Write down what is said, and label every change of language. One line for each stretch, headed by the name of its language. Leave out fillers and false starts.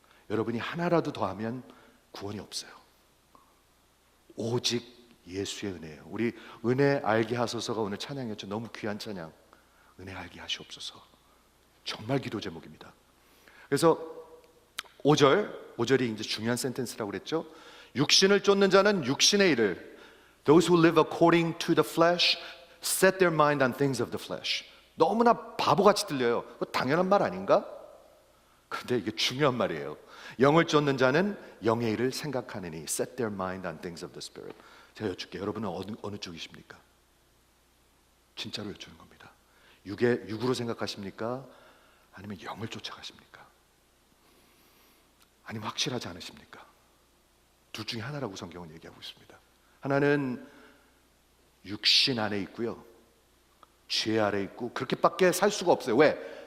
Korean: 여러분이 하나라도 더하면 구원이 없어요. 오직 예수의 은혜예요. 우리 은혜 알게 하소서가 오늘 찬양이었죠. 너무 귀한 찬양. 은혜 알게 하시옵소서. 정말 기도 제목입니다. 그래서 5절이 이제 중요한 센텐스라고 그랬죠. 육신을 쫓는 자는 육신의 일을,
English: those who live according to the flesh set their mind on things of the flesh.
Korean: 너무나 바보같이 들려요. 그거 당연한 말 아닌가? 근데 이게 중요한 말이에요. 영을 쫓는 자는 영의 일을 생각하느니
English: set their mind on things of the spirit.
Korean: 제가 여쭙게요. 여러분은 어느 쪽이십니까? 진짜로 여쭈는 겁니다. 육으로 생각하십니까? 아니면 영을 쫓아가십니까? 아니면 확실하지 않으십니까? 둘 중에 하나라고 성경은 얘기하고 있습니다. 하나는 육신 안에 있고요, 죄 아래 있고 그렇게밖에 살 수가 없어요. 왜?